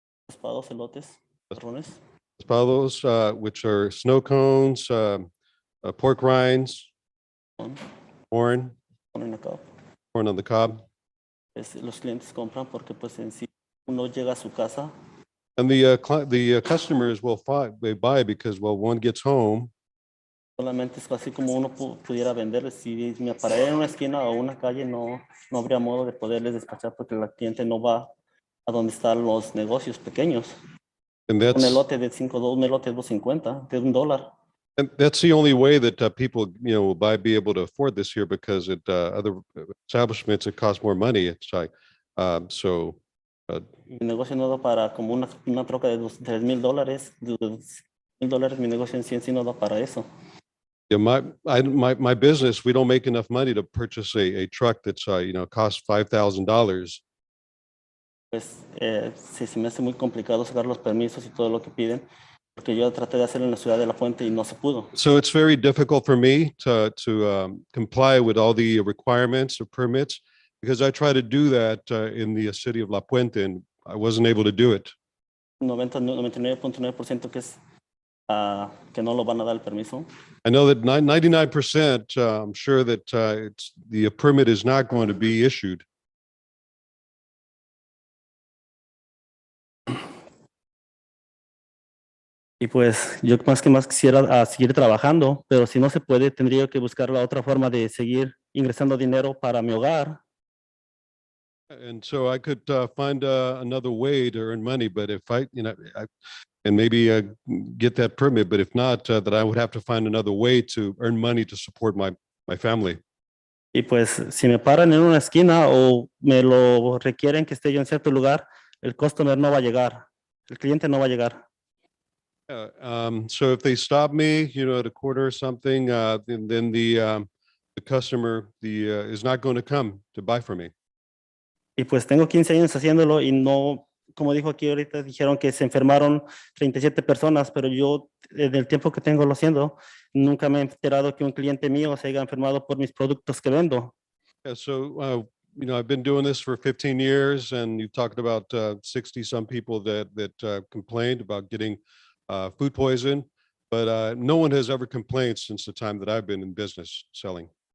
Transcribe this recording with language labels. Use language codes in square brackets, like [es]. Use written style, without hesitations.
[es] Raspados, elotes, chicharrones. [en] Raspados, which are snow cones, pork rinds, corn on the cob. [es] Los clientes compran porque pues en sí uno llega a su casa. [en] And the customers will buy because, well, one gets home [es] Solamente es así como uno pudiera venderles. Si me parara en una esquina o una calle, no habría modo de poderles despachar porque el cliente no va a donde están los negocios pequeños. [en] And [es] Un [en] that's, [es] elote de un elote de 2.50, de $1. [en] and that's the only way that people, will be able to afford this here because at other establishments, it costs more money. It's like, so [es] Mi negocio no da para como una troca de $3,000, de $1,000, mi negocio en sí no da para eso. [en] yeah, my business, we don't make enough money to purchase a truck that's, costs $5,000. [es] Pues se me hace muy complicado sacar los permisos y todo lo que piden, porque yo traté de hacerlo en la ciudad de La Puente y no se pudo. [en] So it's very difficult for me to comply with all the requirements of permits because I try to do that in the city of La Puente and I wasn't able to do it. [es] 99.9% que es que no lo van a dar el permiso. [en] I know that 99%, I'm sure that the permit is not going to be issued. [es] Y pues yo más quisiera seguir trabajando, pero si no se puede, tendría que buscar la otra forma de seguir ingresando dinero para mi hogar. [en] And so I could find another way to earn money, but if and maybe get that permit, but if not, that I would have to find another way to earn money to support my family. [es] Y pues si me paran en una esquina o me lo requieren que esté yo en cierto lugar, el customer no va a llegar, el cliente no va a llegar. [en] So if they stop me, at a corner or something, then the customer is not going to come to buy from me. [es] Y pues tengo 15 años haciéndolo y no, como dijo aquí ahorita, dijeron que se enfermaron 37 personas, pero yo en el tiempo que tengo lo haciendo, nunca me he enterado que un cliente mío se haya enfermado por mis productos que vendo. [en] Yeah, so I've been doing this for 15 years, and you talked about 60 some people that complained about getting food poison, but no one has ever complained since the time that I've been in business selling.